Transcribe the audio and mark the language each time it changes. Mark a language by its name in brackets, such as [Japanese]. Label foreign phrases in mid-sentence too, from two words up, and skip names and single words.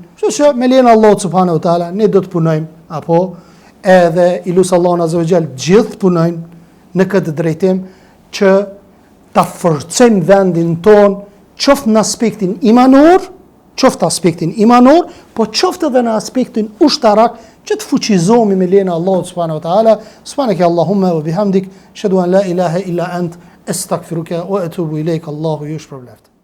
[Albanian] Kështu që me lejen Allahut [Arabic] سبحانه وتعالى [Albanian] ne do të punojmë, apo edhe ilus Allahun [Arabic] عز وجل [Albanian] gjithë punojnë në këtë drejtim që ta forcojmë vendin ton, qoftë në aspektin imanor, po qoftë edhe në aspektin ushtarak, që të fuqizohemi me lejen e Allahut [Arabic] سبحانه وتعالى. سبحانك اللهم وبحمدك أشهد أن لا إله إلا أنت أستغفرك وأتوب إليك. [Albanian] Allahu ju shpërblet.